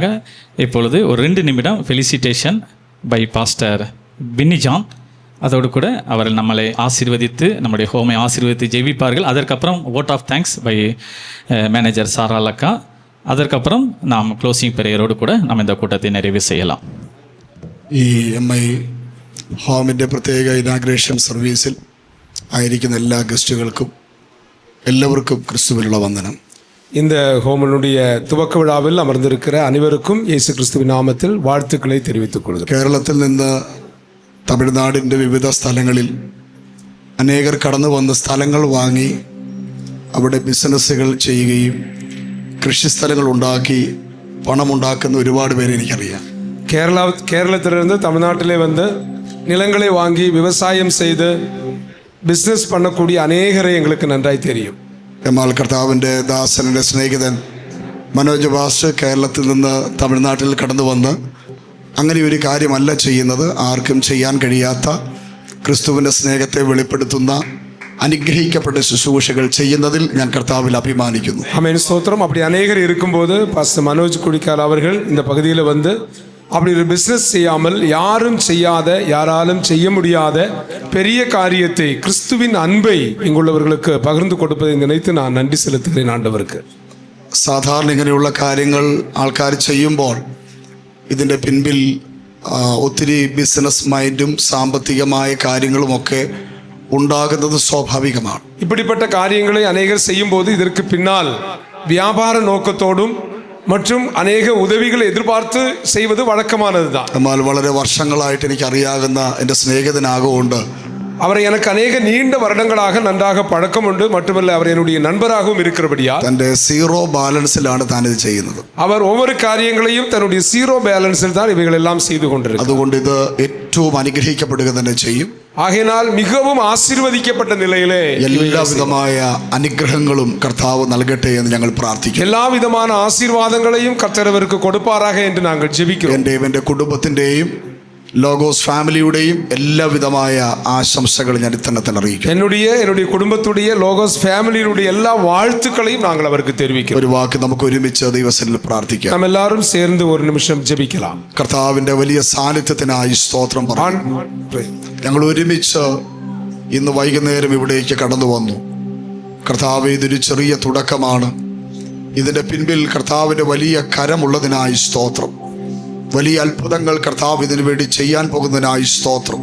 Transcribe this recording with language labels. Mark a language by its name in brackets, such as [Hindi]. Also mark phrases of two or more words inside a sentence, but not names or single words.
[Tamil] இப்பொழுது ஒரு 2 நிமிடம் [English] felicitation by [Tamil] பாஸ்டர் பின்னி ஜான். அதோடு கூட அவர்கள் நம்மளை ஆசீர்வதித்து நம்முடைய ஹோமை ஆசீர்வதித்து ஜெபிப்பார்கள். அதற்கப்புறம் [English] vote of thanks by manager [Tamil] சாரா லக்கா. அதற்கப்புறம் நாம் [English] closing prayer [Tamil] கூட நாம் இந்த കൂട്ടത്തെ நிறைவு செய்யலாம். [Malayalam] ഈ MI ഹോമിൻ്റെ പ്രത്യേക ഇനാഗ്രേഷൻ സർവീസിൽ ആയിരിക്കുന്ന എല്ലാ ഗസ്റ്റുകൾക്കും എല്ലാവർക്കും ക്രിസ്തുവിലുള്ള വന്ദനം. [Tamil] இந்த ஹோமனுடைய துவக்க விழாவில் அமர்ந்திருக்கிற அனைவருக்கும் இயேசு கிறிஸ்துவின் நாமத்தில் வாழ்த்துக்களை தெரிவித்துக் கொள்கிறேன். [Malayalam] കേരളത്തിൽ നിന്ന് തമിഴ്നാടിൻ്റെ വിവിധ സ്ഥലങ്ങളിൽ അനേകർ കടന്നു വന്ന് സ്ഥലങ്ങൾ വാങ്ങി അവിടെ ബിസിനസ്സുകൾ ചെയ്യുകയും കൃഷിസ്ഥലങ്ങൾ ഉണ്ടാക്കി പണമുണ്ടാക്കുന്ന ഒരുപാട് പേരെ എനിക്കറിയാം. [Tamil] கேரளத்திலிருந்து தமிழ்நாட்டிலே வந்து நிலங்களை வாங்கி விவசாயம் செய்து பிஸ்னஸ் பண்ணக்கூடிய அநேகரை எங்களுக்கு நன்றாய் தெரியும். [Malayalam] എന്നാൽ കർത്താവിൻ്റെ ദാസൻ്റെ സ്നേഹിതൻ മനോജ് ഭാസ് കേരളത്തിൽ നിന്ന് തമിഴ്നാട്ടിൽ കടന്നു വന്ന് അങ്ങനെ ഒരു കാര്യമല്ല ചെയ്യുന്നത്. ആർക്കും ചെയ്യാൻ കഴിയാത്ത ക്രിസ്തുവിൻ്റെ സ്നേഹത്തെ വെളിപ്പെടുത്തുന്ന അനുഗ്രഹിക്കപ്പെട്ട ശുശ്രൂഷകൾ ചെയ്യുന്നതിൽ ഞാൻ കർത്താവിൽ അഭിമാനിക്കുന്നു. [Tamil] ஆமென் ஸ்தோத்திரம். அப்படி அநேகர் இருக்கும்போது பாஸ்டர் மனோஜ் குடிக்கால் அவர்கள் இந்த பகுதியில் வந்து அப்படி ஒரு பிஸ்னஸ் செய்யாமல் யாரும் செய்யாத, யாராலும் செய்ய முடியாத பெரிய காரியத்தை, கிறிஸ்துவின் அன்பை இங்குள்ளவர்களுக்கு பகிர்ந்து കൊടുப்பதை நினைத்து நான் நன்றி செலுத்துகிறேன் ஆண்டவருக்கு. [Malayalam] സാധാരണ ഇങ്ങനെയുള്ള കാര്യങ്ങൾ ആൾക്കാർ ചെയ്യുമ്പോൾ ഇതിൻ്റെ പിൻപിൽ ഒത്തിരി [English] business mind [Malayalam] സാമ്പത്തികമായ കാര്യങ്ങളുമൊക്കെ ഉണ്ടാകുന്നത് സ്വാഭാവികമാണ്. [Tamil] இப்படிப்பட்ட காரியங்களை அநேகர் செய்யும்போது இதற்கு பின்னால் வியாபார நோக்கத்தோடும் மற்றும் அநேக உதவிகளை எதிர்பார்த்து செய்வது வழக்கமானதுதான். [Malayalam] എന്നാൽ വളരെ വർഷങ്ങളായിട്ട് എനിക്ക് അറിയാവുന്ന എൻ്റെ സ്നേഹിതനാകൊണ്ട് [Tamil] அவரை எனக்கு அநேக நீண்ட வருடங்களாக நன்றாக பழக்கம் உண்டு. மட்டுமல்ல, அவர் என்னுடைய நண்பராகவும் இருக்கிறபடியால் [Malayalam] തൻ്റെ [English] zero balance [Malayalam] താനിത് ചെയ്യുന്നത്. [Tamil] அவர் ஒவ்வொரு காரியங்களையும் தன்னுடைய [English] zero balance [Tamil] தான் இவைகள் எல்லாம் செய்து கொண்டிருக்கிறார். [Malayalam] അതുകൊണ്ട് ഇത് ഏറ്റവും അനുഗ്രഹിക്കപ്പെടുക തന്നെ ചെയ്യും. [Tamil] ஆகையினால் மிகவும் ஆசீர்வதிக்கப்பட்ட நிலையிலே [Malayalam] എല്ലാവിധമായ അനുഗ്രഹങ്ങളും കർത്താവ് നൽകട്ടെ എന്ന് ഞങ്ങൾ പ്രാർത്ഥിക്കുന്നു. [Tamil] எல்லா விதமான ஆசீர்வாதங்களையும் கர்த்தர் அவருக்கு கொடுப்பாராக என்று நாங்கள் ஜெபிக்கிறோம். [Malayalam] എൻ്റെയും എൻ്റെ കുടുംബത്തിൻ്റെയും ലോഗോസ് ഫാമിലിയുടെയും എല്ലാവിധമായ ആശംസകൾ ഞാൻ ഇത്തന്നെ അറിയിക്കും. [Tamil] என்னுடைய குடும்பத்துடைய லோகோஸ் ஃபேமிலியுடைய எல்லா வாழ்த்துக்களையும் நாங்கள் அவருக்கு தெரிவிக்கிறோம். [Malayalam] ഒരു വാക്ക് നമുക്ക് ഒരുമിച്ച് ദൈവസന്നിധിയിൽ പ്രാർത്ഥിക്കാം. [Tamil] நாம் எல்லாரும் சேர்ந்து ஒரு நிமிஷம் ஜெபிக்கலாம். [Malayalam] കർത്താവിൻ്റെ വലിയ സാന്നിധ്യത്തിനായി സ്തോത്രം പറയാം. ഞങ്ങൾ ഒരുമിച്ച് ഇന്ന് വൈകുന്നേരം ഇവിടേക്ക് കടന്നു വന്നു. കർത്താവ്, ഇതൊരു ചെറിയ തുടക്കമാണ്. ഇതിൻ്റെ പിൻപിൽ കർത്താവിൻ്റെ വലിയ കരമുള്ളതിനായി സ്തോത്രം. വലിയ അത്ഭുതങ്ങൾ കർത്താവ് ഇതിനു വേണ്ടി ചെയ്യാൻ പോകുന്നതിനായി സ്തോത്രം.